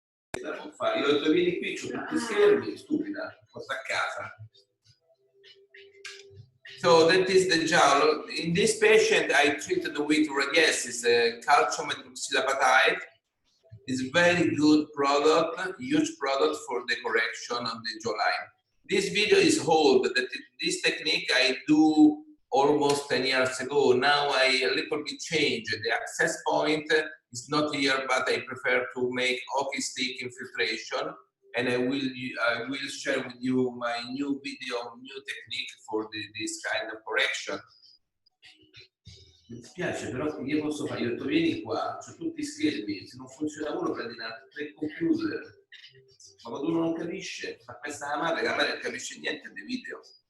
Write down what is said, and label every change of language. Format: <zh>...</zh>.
<it>può fare. Io ho detto vieni qui, c'ho tutti i schermi, stupida, sto a casa.</it> <en>So that is the jowl. In this patient, I treated with radiasis, calcium hydroxylapatite. It's a very good product, huge product for the correction of the jawline. This video is old. This technique I do almost 10 years ago. Now I a little bit changed. The access point is not here, but I prefer to make hockey stick infiltration. And I will share with you my new video, new technique for this kind of correction.</en> <it>Mi dispiace, però io posso fare, io ho detto vieni qua, c'ho tutti i schermi, se non funziona uno prendi tre computer. Ma quando uno non capisce, fa questa la madre non capisce niente dei video.</it>